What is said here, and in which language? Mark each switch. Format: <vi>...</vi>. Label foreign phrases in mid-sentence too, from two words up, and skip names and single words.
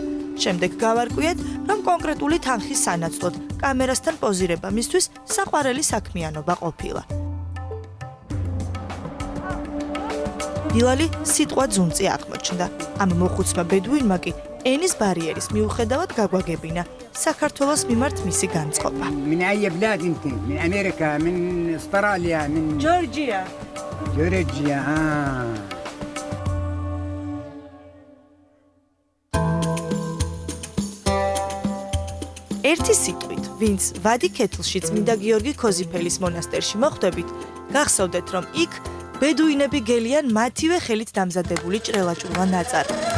<ka>შემდეგ გავარკვიეთ, რომ კონკრეტული თანხის სანაცვლოდ კამერასთან პოზირება მისთვის საყვარელი საქმიანობა ყოფილა. ბილალი სიტყვა ძუნწი აღმოჩნდა. ამ მოხუცმა ბედუინმა კი ენის ბარიერის მიუხედავად გაგვაგებინა საქართველოს მიმართ მისი განწყობა.</ka> <ar>من أي بلاد أنت؟ من أمريكا، من أستراليا، من جورجيا. جورجيا.</ar> <ka>ერთი სიტყვით, ვინც ვადი ქეთლში წმინდა გიორგი ქოზიფელის მონასტერში მოხვდებით, გახსოვდეთ, რომ იქ ბედუინები გელიან მათივე ხელით დამზადებული ჭრელაჭულა ნაწარი.</ka>